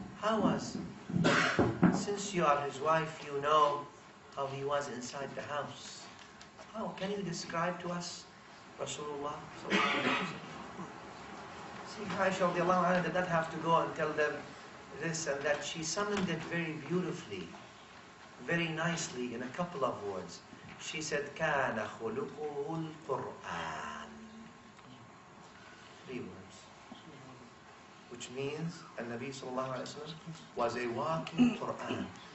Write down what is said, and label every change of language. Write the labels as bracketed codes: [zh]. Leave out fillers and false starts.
[en] How was, since you are his wife, you know how he was inside the house. How can you describe to us Rasulullah sallallahu alayhi wa sallam? See, Aisha radiallahu anha did not have to go and tell them this and that. She summoned it very beautifully, very nicely in a couple of words. She said, [ar] كَانَ خُلُقُهُ الْقُرْآنِ. [en] 3 words. Which means, An-Nabi sallallahu alayhi wa sallam was a walking Qur'an.